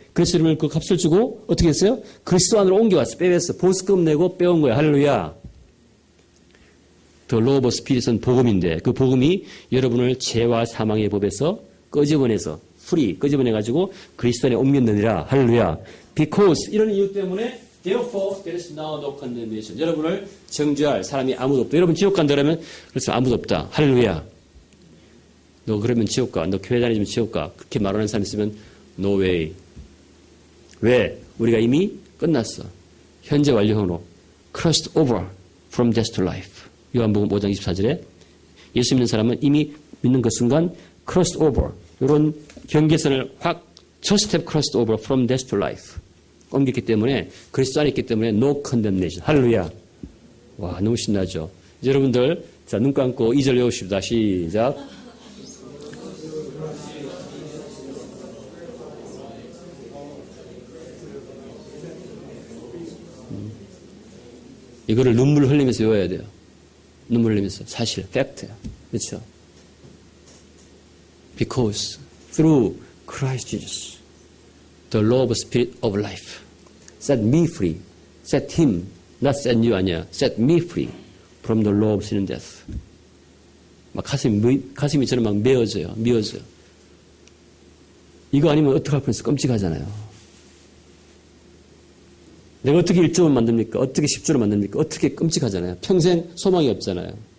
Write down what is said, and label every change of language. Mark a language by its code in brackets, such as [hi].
[ko] 그래서 여러분 그 값을 주고 어떻게 했어요? 그리스도 안으로 옮겨왔어. 빼왔어. 보수금 내고 빼온 거야. 할렐루야. [en] The law of spirit [ko] 은 복음인데 그 복음이 여러분을 죄와 사망의 법에서 끄집어내서 끄집어내가지고 그리스도 안에 옮겼느니라. 할렐루야. [en] Because [ko] 이런 이유 때문에 [en] Therefore there is now no condemnation. [ko] 여러분을 정죄할 사람이 아무도 없다. 여러분 지옥 간다 그러면 그래서 아무도 없다. 할렐루야. 너 그러면 지옥 가. 너 교회 다니면 지옥 가. 그렇게 말하는 사람 있으면 [en] no way. [ko] 왜? 우리가 이미 끝났어. 현재 완료형으로 [en] crossed over from death to life. [ko] 요한복음 5장 24절에 예수 믿는 사람은 이미 믿는 그 순간 crossed over. 이런 경계선을 확 [en] just have crossed over from death to life. [ko] 옮겼기 때문에 그리스도 안에 있기 때문에 no condemnation. 할렐루야. 와, 너무 신나죠. 이제 여러분들 자, 눈 감고 2절 외우십시다. 시작. 이거를 눈물 흘리면서 외워야 돼요. 눈물 흘리면서. 사실, 팩트야. 그렇죠? [en] Because through Christ Jesus, the law of spirit of life set me free. Set him, not set you [ko] 아니야. [en] Set me free from the law of sin and death. [ko] 막 가슴이 저는 막 미어져요. 이거 아니면 어떡할 뻔해서 끔찍하잖아요. 내가 어떻게 1조 원 만듭니까? 어떻게 10조를 만듭니까? 어떻게 끔찍하잖아요. 평생 소망이 없잖아요.